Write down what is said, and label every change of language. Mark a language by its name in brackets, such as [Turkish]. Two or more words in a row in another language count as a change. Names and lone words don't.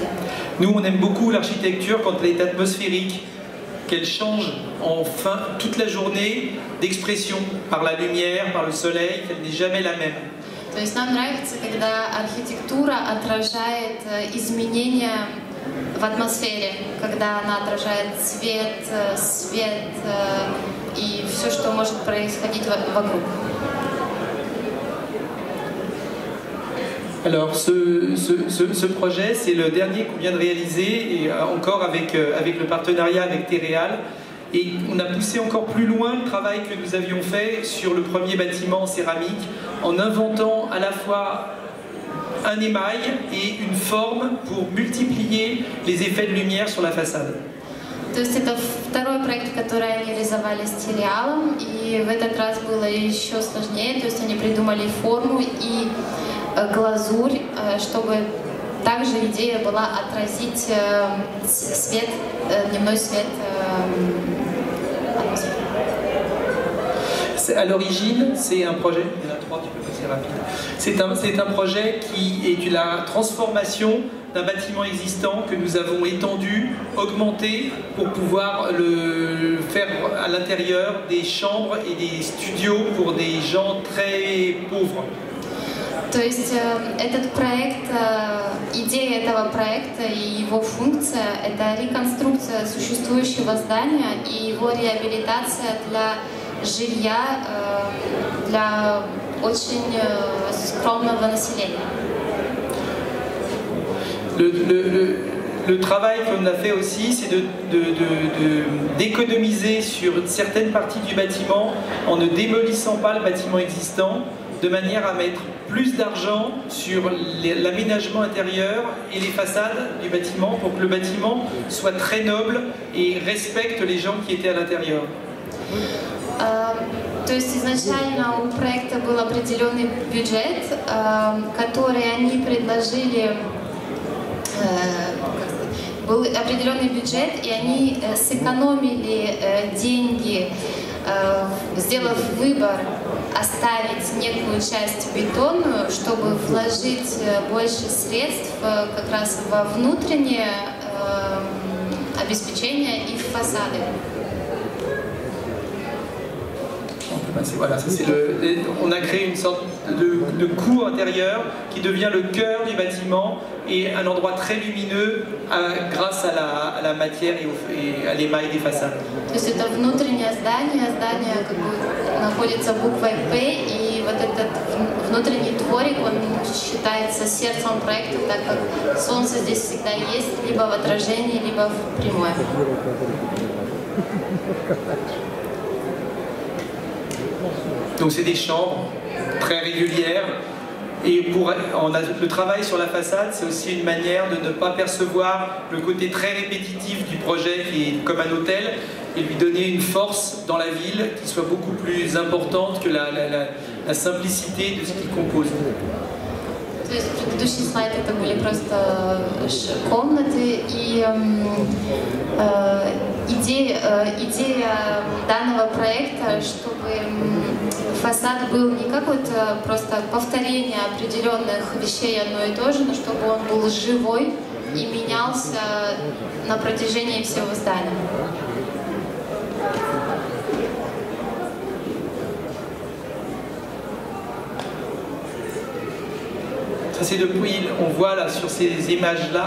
[French] Nous, on aime beaucoup l'architecture quand elle est atmosphérique, qu'elle change toute la journée d'expression par la lumière, par le soleil, qu'elle n'est jamais la même. [Russian] То есть нам нравится, когда архитектура отражает изменения в атмосфере, когда она отражает свет и все, что может происходить вокруг. [French] Alors, ce projet, c'est le dernier qu'on vient de réaliser, et encore avec le partenariat avec Terreal. Et on a poussé encore plus loin le travail que nous avions fait sur le premier bâtiment en céramique, en inventant à la fois un émail et une forme pour multiplier les effets de lumière sur la façade. [Russian] То есть это второй проект, который они реализовали с Терреалом, и в этот раз было еще сложнее. То есть они придумали форму и глазурь, чтобы также идея была отразить свет, дневной свет атмосферы. [French] À l'origine, c'est un projet. Il y en a trois, tu peux passer rapide. C'est un projet qui est la transformation d'un bâtiment existant que nous avons étendu, augmenté pour pouvoir le faire à l'intérieur des chambres et des studios pour des gens très pauvres. [Russian] То есть этот проект, идея этого проекта и его функция – это реконструкция существующего здания и его реабилитация для жилья для очень скромного населения. [French] Le travail qu'on a fait aussi, c'est d'économiser sur certaines parties du bâtiment en ne démolissant pas le bâtiment existant, de manière à mettre plus d'argent sur l'aménagement intérieur et les façades du bâtiment pour que le bâtiment soit très noble et respecte les gens qui étaient à l'intérieur. [Russian] То есть изначально у проекта был определенный бюджет, который они предложили, был определенный бюджет, и они сэкономили деньги, сделав выбор оставить некую часть бетонную, чтобы вложить больше средств как раз во внутреннее обеспечение и в фасады. [French] Voilà, on a créé une sorte de cour intérieure qui devient le cœur du bâtiment et un endroit très lumineux grâce à la matière et à l'émail des façades. [Russian] То есть это внутреннее здание, здание как бы находится буквой П, и вот этот внутренний дворик, он считается сердцем проекта, так как солнце здесь всегда есть, либо в отражении, либо в прямое. [French] Donc c'est des chambres très régulières et le travail sur la façade, c'est aussi une manière de ne pas percevoir le côté très répétitif du projet qui est comme un hôtel et lui donner une force dans la ville qui soit beaucoup plus importante que la simplicité de ce qu'il compose. [Russian] То есть предыдущий слайд это были просто комнаты, и идея данного проекта, чтобы фасад был не какое-то просто повторение определенных вещей одно и то же, но чтобы он был живой и менялся на протяжении всего здания. [French] Ça c'est depuis, on voit là sur ces images-là.